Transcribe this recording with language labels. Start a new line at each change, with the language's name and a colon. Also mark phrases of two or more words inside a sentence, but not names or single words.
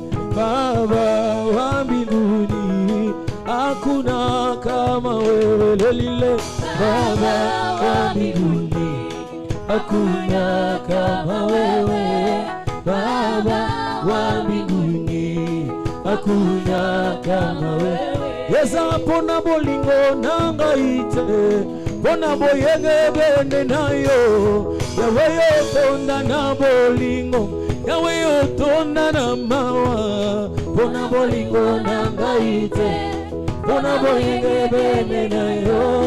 Swahili: Baba wa mbinguni, hakuna kama wewe. Lelile Baba wa mbinguni, hakuna kama wewe. Baba wa mbinguni, hakuna kama wewe.
Lingala: Yesa pona bolingo nanga ite, pona boyenge bende nayo. Yawe yotonda na bolingo, yawe yotonda na mawa. Pona bolingo nanga ite, pona boyenge bende nayo.